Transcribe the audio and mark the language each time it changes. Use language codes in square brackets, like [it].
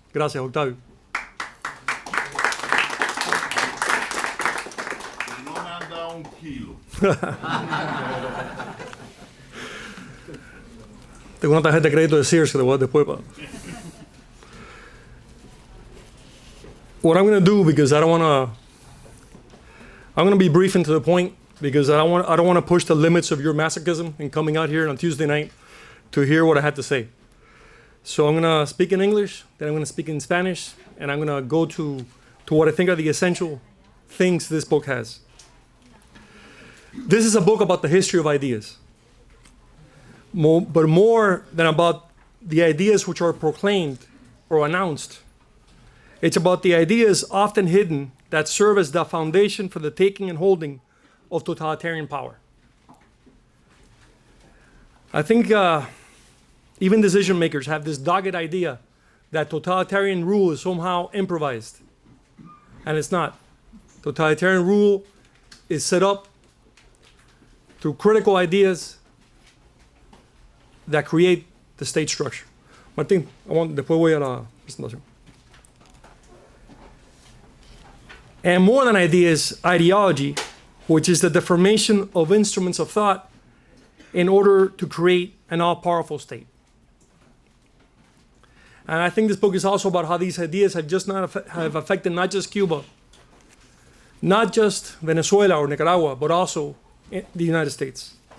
[es] Gracias, Octavio. No me han dado un kilo. Tengo una tarjeta de crédito de Sears que te voy a dar después. [en] What I'm going to do, because I'm going to be brief and to the point, because I don't want to push the limits of your masochism in coming out here on Tuesday night to hear what I had to say. So I'm going to speak in English, then I'm going to speak in Spanish, and I'm going to go to what I think are the essential things this book has. This is a book about the history of ideas, but more than about the ideas which are proclaimed or announced. It's about the ideas often hidden that serve as the foundation for the taking and holding of totalitarian power. I think even decision makers have this dogged idea that totalitarian rule is somehow improvised. And it's not. Totalitarian rule is set up through critical ideas that create the state structure. [es] Martín, después voy a la presentación. [en] And more than ideas, ideology, which is the deformation of instruments of thought in order to create an all-powerful state. And I think this book is also about how these ideas have affected not just Cuba, not just Venezuela or Nicaragua, but also the United States.